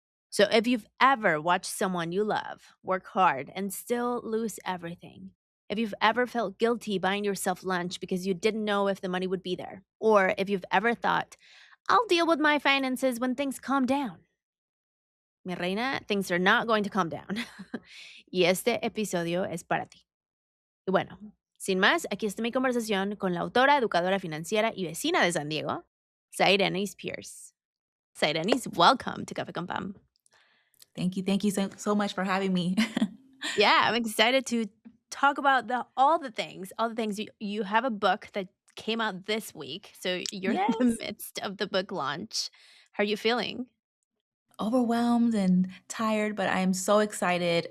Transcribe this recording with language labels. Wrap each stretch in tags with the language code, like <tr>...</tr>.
<en>So if you've ever watched someone you love work hard and still lose everything, if you've ever felt guilty buying yourself lunch because you didn't know if the money would be there, or if you've ever thought, I'll deal with my finances when things calm down.</en> <es>Mi reina,</es> <en>things are not going to calm down.</en> <es>Y este episodio es para ti. Y bueno, sin más, aquí está mi conversación con la autora, educadora financiera y vecina de San Diego, Sahirenys Pierce.</es> <en>Sahirenys, welcome to Café con Pam. Thank you. Thank you so much for having me. Yeah, I'm excited to talk about all the things. You have a book that came out this week, so you're in the Yes. midst of the book launch. How are you feeling? Overwhelmed and tired, but I am so excited.</en>